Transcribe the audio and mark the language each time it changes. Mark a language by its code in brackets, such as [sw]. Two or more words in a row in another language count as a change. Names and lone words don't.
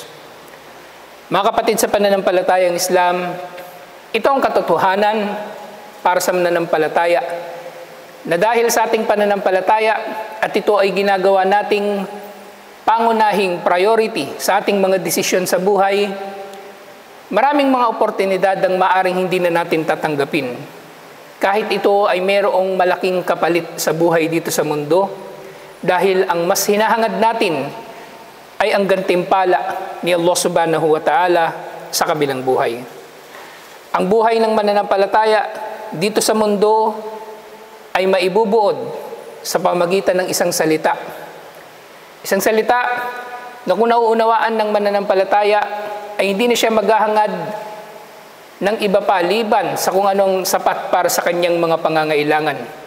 [tl] Mga kapatid sa pananampalatayang Islam, ito ang katotohanan para sa mananampalataya na dahil sa ating pananampalataya at ito ay ginagawa nating pangunahing priority sa ating mga desisyon sa buhay, maraming mga oportunidad ang maaring hindi na natin tatanggapin. Kahit ito ay mayroong malaking kapalit sa buhay dito sa mundo, dahil ang mas hinahangad natin ay ang gantimpala ni Allah [ar] سبحانه وتعالى [tl] sa kabilang buhay. Ang buhay ng mananampalataya dito sa mundo ay maibubuod sa pamagitan ng isang salita. Isang salita na kung nauunawaan ng mananampalataya ay hindi na siya maghahangad ng iba pa liban sa kung anong sapat para sa kanyang mga pangangailangan.